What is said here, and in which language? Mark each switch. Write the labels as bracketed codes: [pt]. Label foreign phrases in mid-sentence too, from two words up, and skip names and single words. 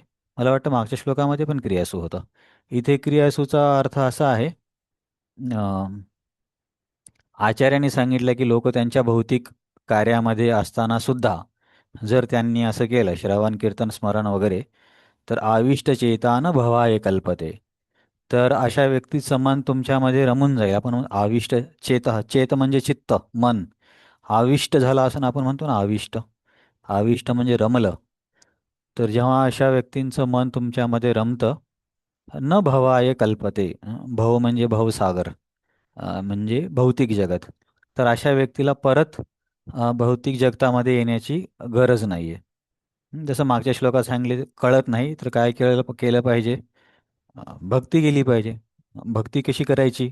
[mr] मला वाटतं मागच्या श्लोकामध्ये पण क्रियासू होता. इथे क्रियासूचा अर्थ असा आहे, आचार्यांनी सांगितलं की लोक त्यांच्या भौतिक कार्यामध्ये असताना सुद्धा जर त्यांनी असं केलं श्रवण कीर्तन स्मरण वगैरे तर [sa] आविष्ट चेतान भवाय कल्पते. [mr] तर अशा व्यक्तीचं मन तुमच्यामध्ये रमून जाईल. आपण आविष्ट चेत म्हणजे चित्त मन आविष्ट झालं असं आपण म्हणतो ना आविष्ट. आविष्ट म्हणजे रमलं. तर जेव्हा अशा व्यक्तींचं मन तुमच्यामध्ये रमतं [sa] न भवाय कल्पते, [mr] भव म्हणजे भवसागर, म्हणजे भौतिक जगत. तर अशा व्यक्तीला परत भौतिक जगतामध्ये येण्याची गरज नाही आहे. जसं मागच्या श्लोकात सांगितले कळत नाही तर काय केलं पाहिजे? भक्ती केली पाहिजे. भक्ती कशी करायची?